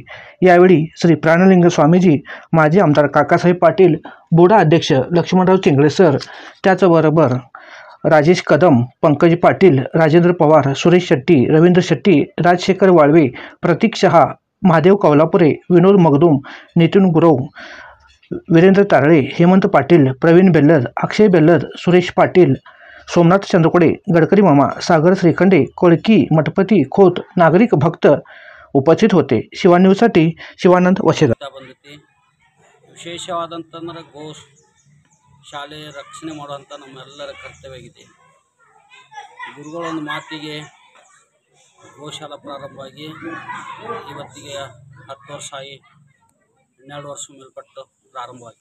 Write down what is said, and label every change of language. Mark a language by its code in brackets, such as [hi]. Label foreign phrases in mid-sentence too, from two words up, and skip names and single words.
[mr] यावेळी श्री प्राणलिंग स्वामीजी, माजी आमदार काकासाहेब पाटील, बुडा अध्यक्ष लक्ष्मणराव चिंगळे सर, त्याचबरोबर राजेश कदम, पंकज पाटील, राजेंद्र पवार, सुरेश शेट्टी, रवींद्र शेट्टी, राजशेखर वाळवे, प्रतीक शहा, महादेव कौलापुरे, विनोद मगदूम, नितीन गुरव, वीरेंद्र तारळे, हेमंत पाटील, प्रवीण बेल्लर, अक्षय बेल्लर, सुरेश पाटील, सोमनाथ चंद्रकोडे, गडकरी मामा, सागर श्रीखंडे, कोळकी, मठपती, खोत, नागरिक, भक्त उपस्थित होते. शिवान्यूजसाठी ಶಿವಾನಂದ ವಶೇದಾರ್. [kn] ವಿಶೇಷವಾದಂತಂದ್ರೆ ಶಾಲೆ ರಕ್ಷಣೆ ಮಾಡುವಂಥ ನಮ್ಮೆಲ್ಲರ ಕರ್ತವ್ಯವಾಗಿದೆ. ಗುರುಗಳೊಂದು ಮಾತಿಗೆ ಗೋಶಾಲಾ ಪ್ರಾರಂಭವಾಗಿ ಇವತ್ತಿಗೆ 10 ವರ್ಷ ಆಗಿ 12 ವರ್ಷ ಮೇಲ್ಪಟ್ಟು ಪ್ರಾರಂಭವಾಗಿದೆ.